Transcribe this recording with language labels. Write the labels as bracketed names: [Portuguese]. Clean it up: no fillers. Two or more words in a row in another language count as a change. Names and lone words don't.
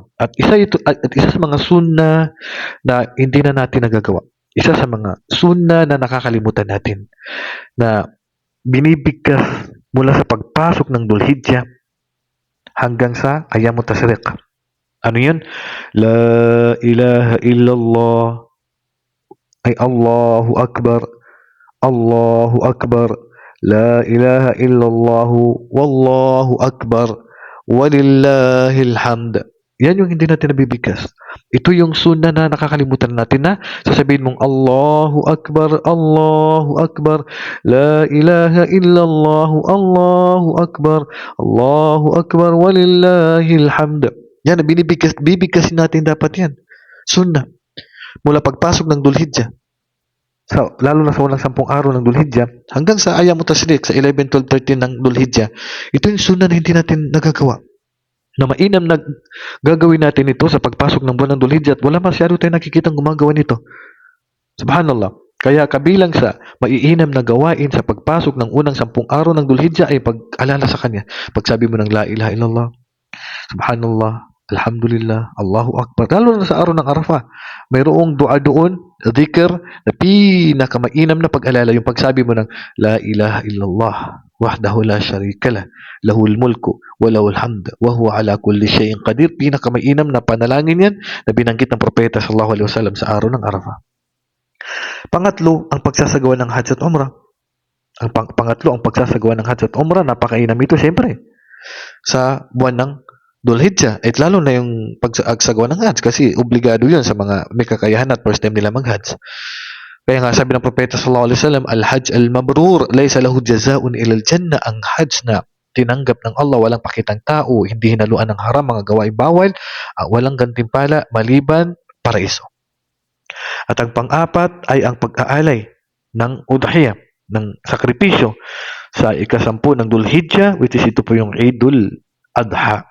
[Filipino] At isa sa mga sunnah na hindi na natin nagagawa. Isa sa mga sunnah na nakakalimutan natin na binibigkas mula sa pagpasok ng Dhul-Hijjah hanggang sa Ayyamut Tashriq. Ano yun? [Arabic] لا إله إلا الله ay الله أكبر الله أكبر لا إله إلا الله والله أكبر ولله الحمد. [Filipino] Yan yung hindi natin nabibigkas. Ito yung sunnah na nakakalimutan natin na sasabihin mong [Arabic] الله أكبر الله أكبر لا إله إلا الله الله أكبر الله أكبر ولله الحمد. [Filipino] Yan, bibigkasin natin dapat yan. Sunnah. Mula pagpasok ng Dhul-Hijjah. So, lalo na sa unang 10 araw ng Dhul-Hijjah, hanggang sa Ayyamut Tashriq, sa 11, 12, 13 ng Dhul-Hijjah, ito yung sunnah na hindi natin nagagawa. Na mainam na gagawin natin ito sa pagpasok ng buwan ng Dhul-Hijjah at wala masyado tayong nakikitang gumagawa nito. [Arabic] Subhanallah. [Filipino] Kaya kabilang sa maiinam na gawain sa pagpasok ng unang 10 araw ng Dhul-Hijjah ay pag-alala sa Kanya. Pagsabi mo ng [Arabic] لا إله إلا الله سبحان الله الحمد لله الله أكبر. [Filipino] Lalo na sa araw ng Arafah. Mayroong dua doon, dhikr, na pinakamainam na pag-alala. Yung pagsabi mo ng [Arabic] لا إله إلا الله وحده لا شريك له له الملك وله الحمد وهو على كل شيء قدير. [Filipino] Pinakamainam na panalangin yan na binanggit ng Propeta [Arabic] صلى الله عليه وسلم [Filipino] sa araw ng Arafah. Pangatlo, ang pagsasagawa ng Hajj at Umrah. Pangatlo, ang pagsasagawa ng Hajj at Umrah, napakainam ito siyempre sa buwan ng Dhul-Hijjah. At lalo na yung pagsagawa ng Hajj kasi obligado yun sa mga may kakayahan at first time nila mag-Hajj. Kaya nga sabi ng Propeta [Arabic] صلى الله عليه وسلم الحج المبرور ليس له جزاء إلا الجنة. [Filipino] Ang Hajj na tinanggap ng Allah, walang pakitang tao, hindi hinaluan ng haram, mga gawaing bawal, walang gantimpala maliban paraiso. At ang pang-apat ay ang pag-aalay ng udhiyah, ng sakripisyo sa ika-10 ng Dhul-Hijjah, [English] which is [Filipino] ito po yung Eidul Adha.